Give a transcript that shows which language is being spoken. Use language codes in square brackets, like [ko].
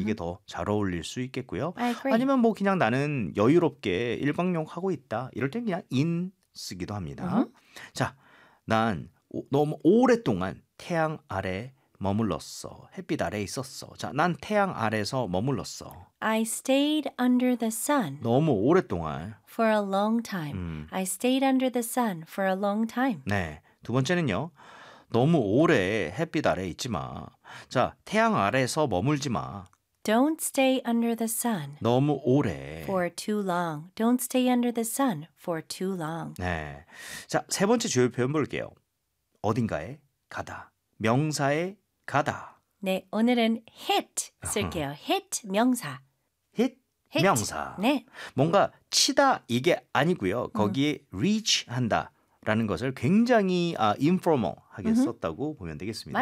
[ko] 이게 더 잘 어울릴 수 있겠고요. 아니면 뭐 그냥 나는 여유롭게 일광욕 하고 있다. 이럴 땐 그냥 in 쓰기도 합니다. Mm-hmm. 자, 난 너무 오랫동안 태양 아래 머물렀어. 햇빛 아래에 있었어. 자, 난 태양 아래서 머물렀어. [en] I stayed under the sun. [ko] 너무 오랫동안. [en] For a long time. I stayed under the sun for a long time. [ko] 네. 두 번째는요. 너무 오래 햇빛 아래 있지 마. 자, 태양 아래서 머물지 마. [en] Don't stay under the sun. [ko] 너무 오래. [en] For too long. Don't stay under the sun for too long. [ko] 네. 자, 세 번째 주요 표현 볼게요. 어딘가에 가다. 명사에 가다. 네, 오늘은 hit 쓸게요. hit 명사. hit 명사. 네. 뭔가 치다 이게 아니고요. 거기에 reach 한다라는 것을 굉장히 informal하게 썼다고 보면 되겠습니다.